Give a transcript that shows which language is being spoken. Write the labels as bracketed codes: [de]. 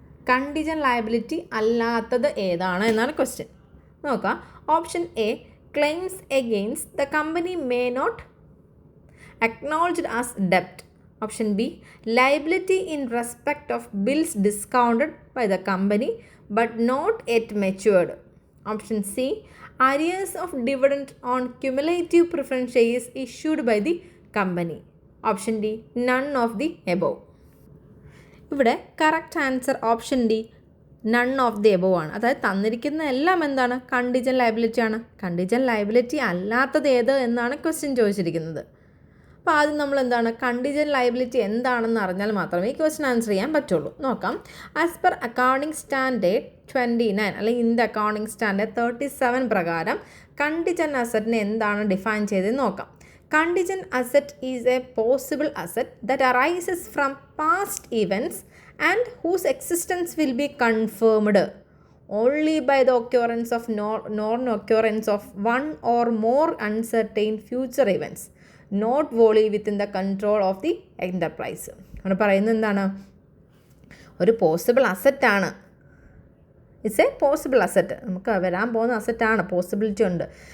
[ml] കണ്ടിജൻ liability അല്ലാത്തത് ഏതാണ് എന്നാണ് ക്വസ്റ്റ്യൻ. നോക്കാം. [en] Option A, claims against the company may not acknowledged as ഡെപ്റ്റ്. Option B, liability in respect of bills discounted by the company but not yet matured. Option C, arrears of dividend on cumulative preference shares issued by the company. Option D, none of the above. [ml] ഇവിടെ correct answer [en] option D, none of the above [ml] ആണ്. അതായത് തന്നിരിക്കുന്ന എല്ലാം എന്താണ്? കണ്ടിജൻ liability ആണ്. കണ്ടിജൻ liability അല്ലാത്തത് ഏത് എന്നാണ് ക്വസ്റ്റ്യൻ ചോദിച്ചിരിക്കുന്നത്. അപ്പോൾ ആദ്യം നമ്മൾ എന്താണ് കണ്ടിജൻ ലയബിലിറ്റി എന്താണെന്ന് അറിഞ്ഞാൽ മാത്രമേ ഈ ക്വസ്റ്റ്യൻ ആൻസർ ചെയ്യാൻ പറ്റുള്ളൂ. നോക്കാം. ആസ് പെർ അക്കൗണ്ടിങ് സ്റ്റാൻഡേർഡ് 29 അല്ലെങ്കിൽ ഇൻ ദ അക്കൗണ്ടിങ് സ്റ്റാൻഡേർഡ് 37 പ്രകാരം കണ്ടിജൻ അസറ്റിനെ എന്താണ് ഡിഫൈൻ ചെയ്തതെന്ന് നോക്കാം. [en] Contingent asset is a possible asset that arises from past events and whose existence will be confirmed only by the occurrence of non-occurrence of one or more uncertain future events not wholly within the control of the enterprise. [ml] അവിടെ പറയുന്നത് എന്താണ്? ഒരു possible അസറ്റാണ്. [en] it's a possible asset, [ml] നമുക്ക് വരാൻ പോകുന്ന അസറ്റാണ്, possibility ഉണ്ട്.